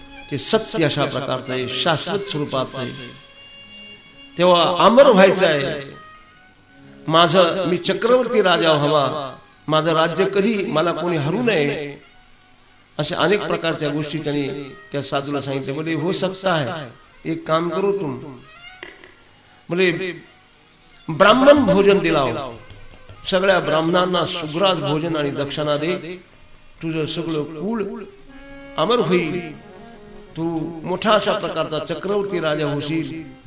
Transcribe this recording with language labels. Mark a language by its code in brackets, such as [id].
[mr] ते सत्य अशा प्रकारचं आहे, शाश्वत स्वरूपाचं आहे. तेव्हा अमर व्हायचं आहे. माझं मी चक्रवर्ती राजा व्हावा, माझं राज्य कधी मला कोणी हरू नये, अशा अनेक प्रकारच्या गोष्टी त्यांनी त्या साधूला सांगितले. [hi] बोले हो सकता है, एक काम करो तुम. [mr] बोले ब्राह्मण भोजन दिलाव, सगळ्या ब्राह्मणांना सुग्रास भोजन आणि दक्षिणा दे. तुझं सगळं कुळ अमर होईल, तू मोठा अशा प्रकारचा चक्रवर्ती राजा होशील.